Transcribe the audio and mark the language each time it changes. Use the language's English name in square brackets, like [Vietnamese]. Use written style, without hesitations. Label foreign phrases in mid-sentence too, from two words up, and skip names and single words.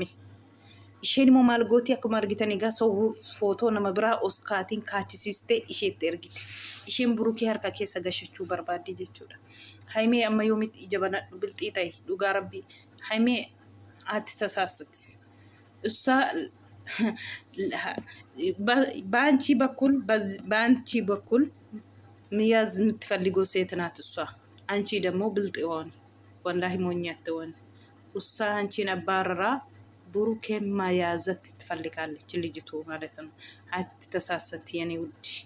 [Oromo] Isheen immoo maal gooti akkuma argitan egaa footoo nama biraa oskaatiin kaachisiistee isheetti ergite. Isheen burukee harka keessa gashachuu barbaadde jechuudha. Haimee amma yoomitti ija banadhu bilxii ta'e dhugaa rabbii. Haimee ati tasaasati. Usaa [Amharic] በአንቺ በኩል መያዝ የምትፈልገው ሴት ናት እሷ። አንቺ ደግሞ ብልጥ ሆን ወላሂ ሞኝ አትሆን። እሷ አንቺን አባረራ ብሩኬን መያዘት ትፈልጋለች ልጅቱ ማለት ነው። አትተሳሰት የኔ ውድ